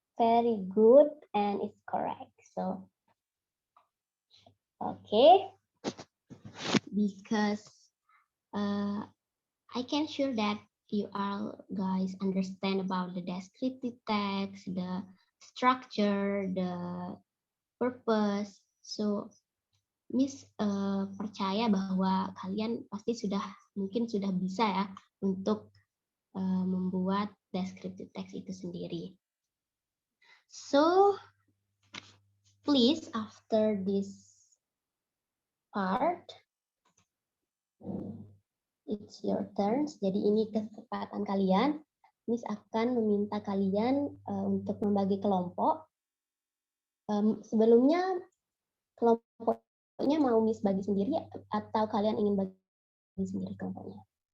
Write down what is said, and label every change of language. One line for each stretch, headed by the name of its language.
English: Very good, and it's correct. So, okay. Because I can sure that you all guys understand about the descriptive text, the structure, the purpose.
Indonesian: So, Miss percaya bahwa kalian pasti mungkin sudah bisa ya untuk membuat descriptive text itu sendiri.
English: So, please after this part, it's your turns.
Indonesian: Jadi ini kesempatan kalian. Miss akan meminta kalian untuk membagi kelompok. Sebelumnya kelompoknya mau Miss bagi sendiri atau kalian ingin bagi sendiri kelompoknya?